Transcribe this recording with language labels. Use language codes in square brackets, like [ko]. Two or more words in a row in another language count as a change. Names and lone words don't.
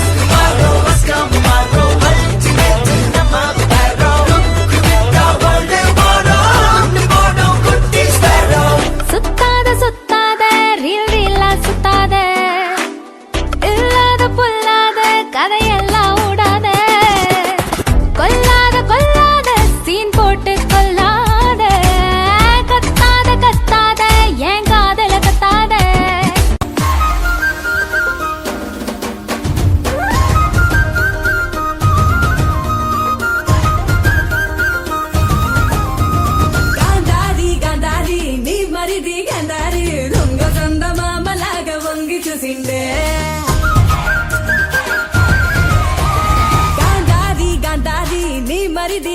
[ta] சுத்தாத சுத்தாத ரீல் ரீலா சுத்தாத இல்லாத பொல்லாத கதையெல்லாம் ஓடாத கொல்லாத கொல்லாத சீன் போட்டு கொல்லாத கத்தாத கத்தாத ஏன் காதல கத்தாத [te] గాంధారి గాంధారి నీ మరిది గాంధారి దొంగ చంద మామలాగా వంగి చూసిండే గాంధారి గాంధారి నీ మరిది